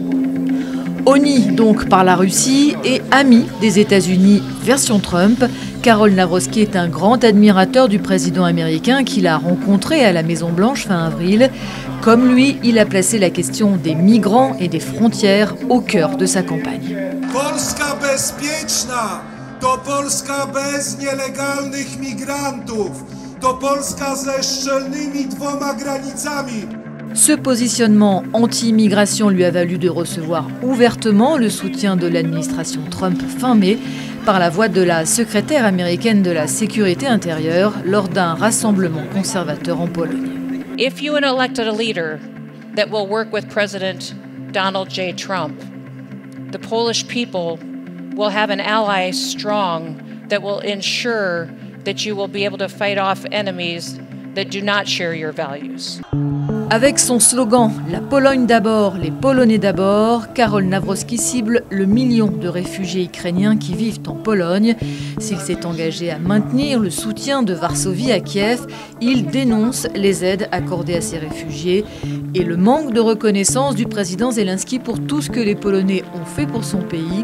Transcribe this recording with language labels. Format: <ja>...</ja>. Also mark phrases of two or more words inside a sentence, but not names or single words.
<fr>Honni donc par la Russie et ami des États-Unis version Trump, Karol Nawrocki est un grand admirateur du président américain qu'il a rencontré à la Maison-Blanche fin avril. Comme lui, il a placé la question des migrants et des frontières au cœur de sa campagne.</fr> <pl>Polska bezpieczna to Polska bez nielegalnych migrantów, to Polska ze szczelnymi dwoma granicami.</pl> <fr>Ce positionnement anti-immigration lui a valu de recevoir ouvertement le soutien de l'administration Trump fin mai par la voix de la secrétaire américaine de la sécurité intérieure lors d'un rassemblement conservateur en Pologne.</fr> <en>If you elected a leader that will work with President Donald J. Trump, the Polish people will have an ally strong that will ensure that you will be able to fight off enemies that do not share your values.</en> <fr>Avec son slogan « La Pologne d'abord, les Polonais d'abord », Karol Nawrocki cible le million de réfugiés ukrainiens qui vivent en Pologne. S'il s'est engagé à maintenir le soutien de Varsovie à Kiev, il dénonce les aides accordées à ces réfugiés et le manque de reconnaissance du président Zelensky pour tout ce que les Polonais ont fait pour son pays.</fr>